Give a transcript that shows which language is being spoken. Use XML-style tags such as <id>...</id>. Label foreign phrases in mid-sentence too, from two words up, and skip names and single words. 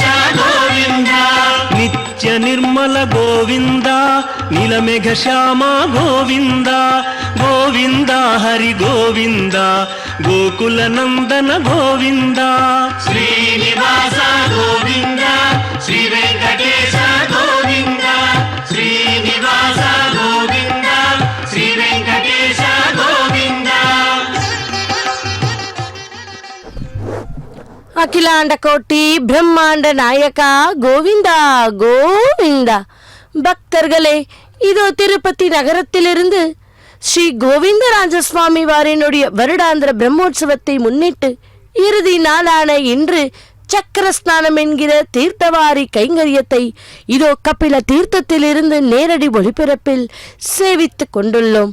<te>గోవింద నిత్య నిర్మల గోవింద నీలమేఘ శ్యామ గోవింద గోవింద హరి గోవింద గోకుల నందన గోవింద శ్రీనివాస గోవింద శ్రీ వెంకటేశ గోవింద శ్రీనివాస గోవింద శ్రీ వెంకటేశ గోవింద.</te> <ta>அகிலாண்ட கோட்டி பிரம்மாண்ட நாயகா கோவிந்தா கோவிந்தா. பக்தர்களே, இதோ திருப்பதி நகரத்திலிருந்து ஸ்ரீ கோவிந்தராஜசுவாமி வாரினுடைய வருடாந்திர பிரம்மோற்சவத்தை முன்னிட்டு இறுதி நாளான இன்று சக்கரஸ்நானம் என்கிற தீர்த்தவாரி கைங்கரியத்தை இதோ கபில தீர்த்தத்திலிருந்து நேரடி ஒளிபரப்பில் சேவித்துக் கொண்டுள்ளோம்.</ta>